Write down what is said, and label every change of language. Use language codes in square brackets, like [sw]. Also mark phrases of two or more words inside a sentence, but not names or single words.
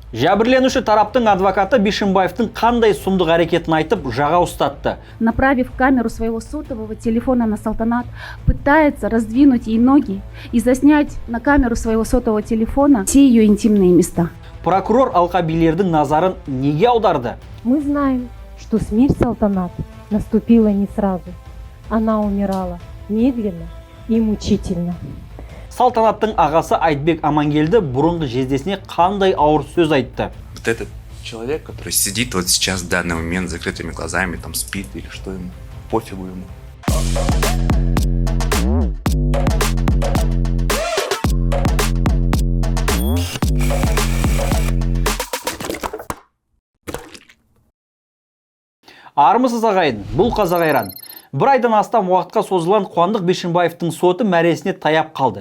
[kk] Жәбірленуші тараптың адвокаты Бишимбаевтың қандай сұмдық әрекетін айтып жаға ұстатты. [ru] Направив камеру своего сотового телефона на Салтанат, пытается раздвинуть ей ноги и заснять на камеру своего сотового телефона все ее интимные места. [kk] Прокурор алқабилердің назарын неге аударды? [ru] Мы знаем, что смерть Салтанат наступила не сразу. Она умирала медленно и мучительно. [kk] Салтанаттың ағасы Айтбек Амангелді бұрынғы жездесіне қандай ауыр сөз айтты. [ru] Вот этот человек, который сидит вот сейчас в данный момент с закрытыми глазами, там спит или что ему, пофигу ему. [kk] Армысыз ағайын, бұл қазақ айран. Бір айдан астам уақытқа созылған Қуандық Бишимбаевтың соты мәресіне таяп қалды.